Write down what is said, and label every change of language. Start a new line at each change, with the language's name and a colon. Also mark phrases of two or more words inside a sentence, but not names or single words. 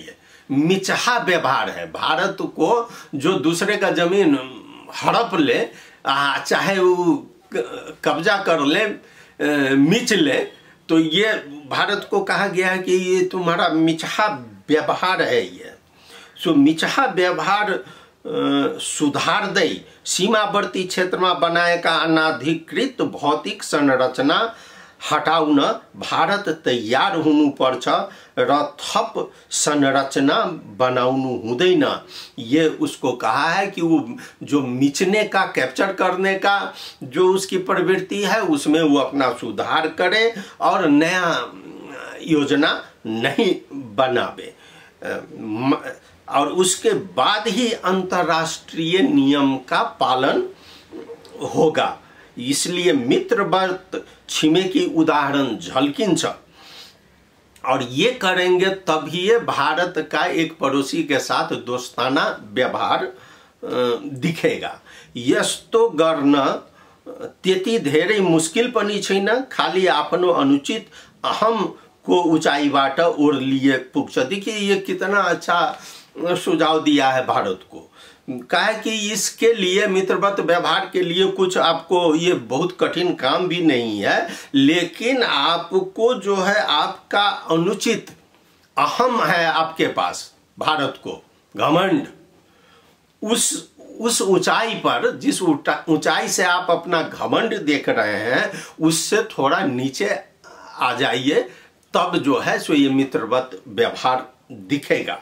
Hindi: ये मिचहा व्यवहार है। भारत को जो दूसरे का जमीन हड़प ले, चाहे वो कब्जा कर ले, मिच ले, तो ये भारत को कहा गया है कि ये तुम्हारा मिचहा व्यवहार है।
Nepali: ये सो मिचहा व्यवहार सुधार्दै सीमावर्ती क्षेत्रमा बनाएका अनाधिकृत भौतिक संरचना हटाउन भारत तैयार हुनुपर्छ र थप संरचना बनाउनु हुँदैन।
Hindi: ये उसको कहा है कि वो जो मिचने का, कैप्चर करने का जो उसकी प्रवृत्ति है उसमें वो अपना सुधार करे और नया योजना नहीं बनावे, और उसके बाद ही अंतर्राष्ट्रीय नियम का पालन होगा। इसलिए
Nepali: मित्रवत छिमेकी उदाहरण झल्किन्छ
Hindi: और ये करेंगे तभी ये भारत का एक पड़ोसी के साथ दोस्ताना व्यवहार दिखेगा।
Nepali: यस्तो गर्न त्यति धेरै मुस्किल पनि छैन, खाली आफ्नो अनुचित अहम को ऊंचाईबाट ओर्लिए पुग्छ।
Hindi: देखिए ये कितना अच्छा सुझाव दिया है भारत को। कहा कि इसके लिए मित्रवत व्यवहार के लिए कुछ आपको ये बहुत कठिन काम भी नहीं है, लेकिन आपको जो है आपका अनुचित अहम है आपके पास, भारत को घमंड, उस ऊंचाई पर, जिस ऊंचाई से आप अपना घमंड देख रहे हैं उससे थोड़ा नीचे आ जाइए, तब जो है सो ये मित्रवत व्यवहार दिखेगा।